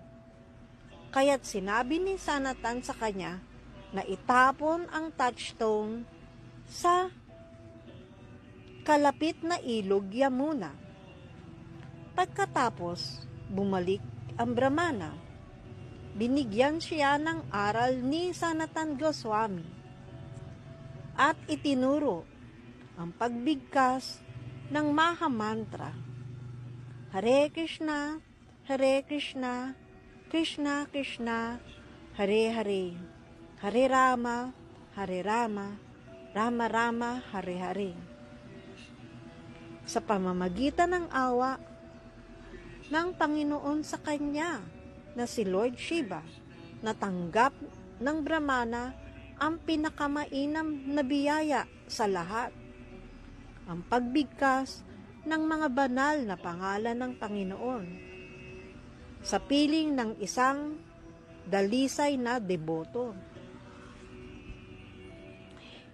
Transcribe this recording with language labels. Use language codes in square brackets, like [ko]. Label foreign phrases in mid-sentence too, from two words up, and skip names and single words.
[tl] Kaya't sinabi ni Sanatana sa kanya na itapon ang touchstone sa kalapit na ilog Yamuna. Pagkatapos, bumalik ang Brahmana. Binigyan siya ng aral ni Sanatana Goswami at itinuro ang pagbigkas ng Mahamantra, [sa] Hare Krishna, Hare Krishna, Krishna Krishna, Hare Hare, Hare Rama, Hare Rama, Rama Rama, Hare Hare. [tl] Sa pamamagitan ng awa ng Panginoon sa kanya na si Lord Shiva, natanggap ng Brahmana ang pinakamainam na biyaya sa lahat, ang pagbigkas ng mga banal na pangalan ng Panginoon sa piling ng isang dalisay na deboto.